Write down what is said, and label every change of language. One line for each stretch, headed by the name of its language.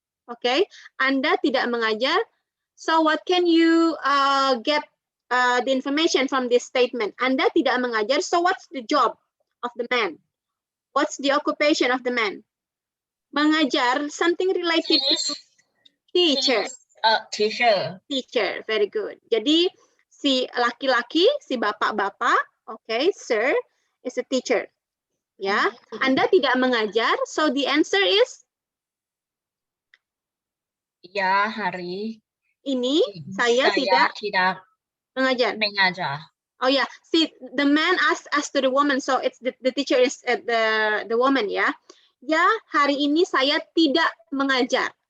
Indonesian: Okay, Anda tidak mengajar.
English: So what can you get the information from this statement?
Indonesian: Anda tidak mengajar.
English: So what's the job of the man? What's the occupation of the man? Mengajar, something related to teacher. Teacher. Teacher, very good.
Indonesian: Jadi si laki-laki, si bapak-bapak,
English: okay, sir, is a teacher. Ya,
Indonesian: Anda tidak mengajar,
English: so the answer is?
Indonesian: Ya, hari Ini saya tidak mengajar.
English: Oh yeah, see, the man asked to the woman, so it's the teacher is the woman, ya.
Indonesian: Ya, hari ini saya tidak mengajar.